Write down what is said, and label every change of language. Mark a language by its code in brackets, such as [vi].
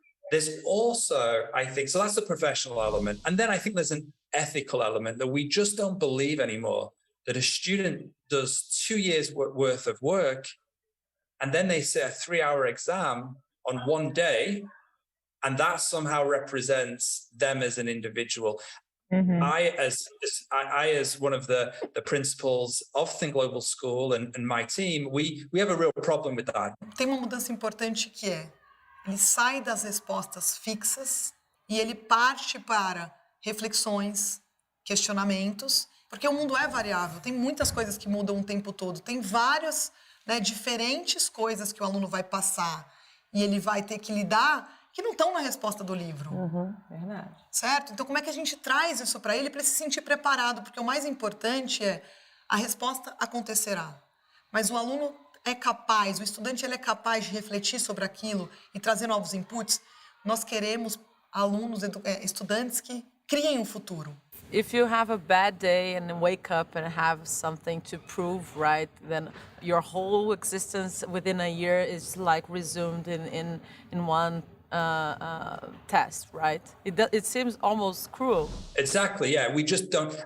[en] There's also, I think, so that's the professional element. And then I think there's an ethical element that we just don't believe anymore, that a student does 2 years worth of work and then they sit a 3-hour exam on one day, and that somehow represents them as an individual. Mm-hmm. I, as one of the principals of Think Global School and my team, we have a real problem with that. [pt] Tem uma mudança importante que é, ele sai das respostas fixas e ele parte para reflexões, questionamentos, porque o mundo é variável, tem muitas coisas que mudam o tempo todo, tem várias, diferentes coisas que o aluno vai passar e ele vai ter que lidar que não estão na resposta do livro. Verdade. Certo? Então, como é que a gente traz isso para ele se sentir preparado? Porque o mais importante é a resposta acontecerá. Mas o aluno é capaz, o estudante ele é capaz de refletir sobre aquilo e trazer novos inputs. Nós queremos alunos, estudantes que criem um futuro. [en] If you have a bad day and wake up and have something to prove, right, then your whole existence within a year is like resumed in one test, right? It seems almost cruel. Exactly, yeah. We just don't.